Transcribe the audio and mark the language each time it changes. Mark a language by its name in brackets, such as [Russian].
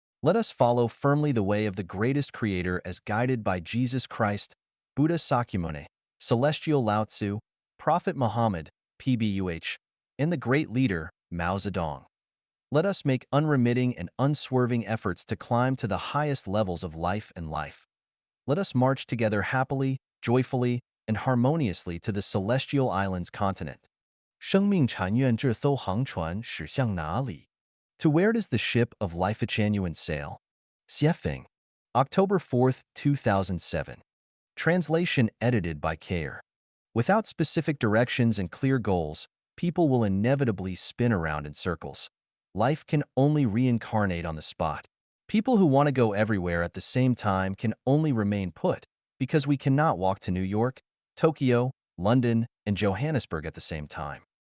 [English] Let us follow firmly the way of the greatest creator as guided by Jesus Christ, Buddha Sakyamuni, Celestial Lao Tzu, Prophet Muhammad, PBUH, and the great leader, Mao Zedong. Let us make unremitting and unswerving efforts to climb to the highest levels of life and life. Let us march together happily, joyfully, and harmoniously to the celestial islands continent. [Chinese] 生命禅院这艘航船驶向哪里? [English] To where does the ship of Lifechanyuan sail? Xiefeng. October 4th, 2007. Translation edited by Care. Without specific directions and clear goals, people will inevitably spin around in circles. Life can only reincarnate on the spot. People who want to go everywhere at the same time can only remain put, because we cannot walk to New York, Tokyo, London, and Johannesburg at the same time.